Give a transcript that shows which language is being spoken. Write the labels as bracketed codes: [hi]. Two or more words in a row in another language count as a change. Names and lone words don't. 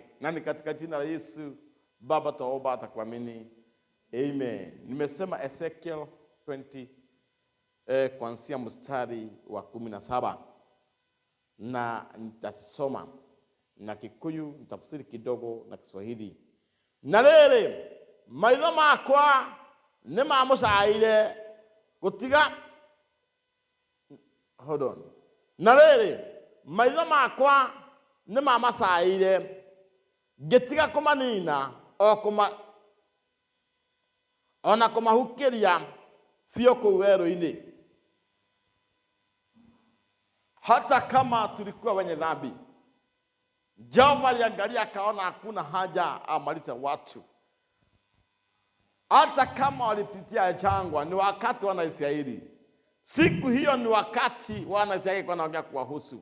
[sw] Na ni katika jina la Yesu Baba tuomba atakuamini. Amen. Nimesema Ezekiel 20 kuanzia mstari wa 17. Na nitasoma na Kikuyu, nitafsiri kidogo na Kiswahili. [ki] Na rere maitho makwa nĩ mamucaire gutiga [en] hold on. [ki] Na rere maitho makwa nĩ mamacaire ngĩtiga kũmanina ona kũmahukiria biũ kũu werũ-inĩ. [sw] Hata kama tulikuwa wenye dhambi, Jehova aliangalia akaona hakuna haja amalize watu. Hata kama walipitia jangwa, ni wakati wana Israeli. Siku hiyo ni wakati wana Israeli kwa naongea kuwahusu.